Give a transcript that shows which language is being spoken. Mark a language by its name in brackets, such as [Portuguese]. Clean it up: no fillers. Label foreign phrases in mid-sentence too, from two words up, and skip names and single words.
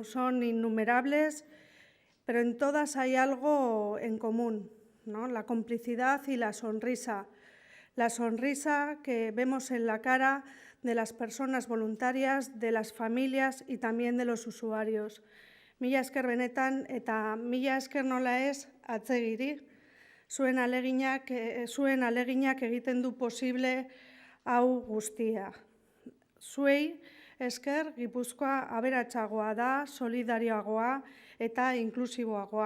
[Spanish] Son innumerables, pero en todas hay algo en común, ¿no? La complicidad y la sonrisa. La sonrisa que vemos en la cara de las personas voluntarias, de las familias y también de los usuarios. [Basque] Mila esker benetan eta mila esker nola ez Atzegiri, zuen aleginak egiten du posible hau guztia. Zuei esker Gipuzkoa aberatsagoa da, solidarioagoa eta inklusiboagoa.